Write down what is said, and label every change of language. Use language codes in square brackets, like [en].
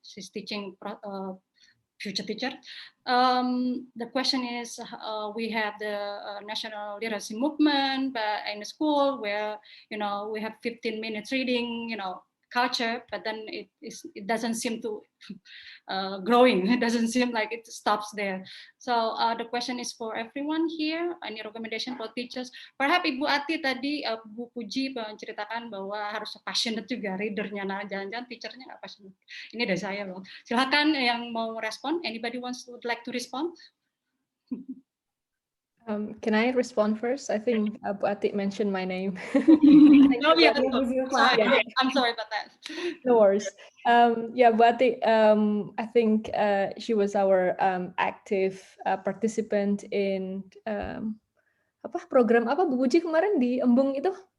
[en] She's teaching future teacher. The question is, we have the national literacy movement, but in a school where we have 15 minutes reading, culture, but then it doesn't seem to growing. It doesn't seem like it stops there. So the question is for everyone here. Any recommendation for teachers? Perhaps [id] Ibu Ati tadi Bu Puji menceritakan bahwa harus passionate juga readernya. Nah, jangan-jangan teachernya nggak passionate. Ini dari saya loh. Silakan yang mau respon. [en] Anybody would like to respond? Can I respond first? I think Bu Ati mentioned my name. No, yeah, I'm sorry about that. No worries. Yeah, Bu Ati, I think she was our active participant in program [id] apa Bu Puji kemarin di Embung itu?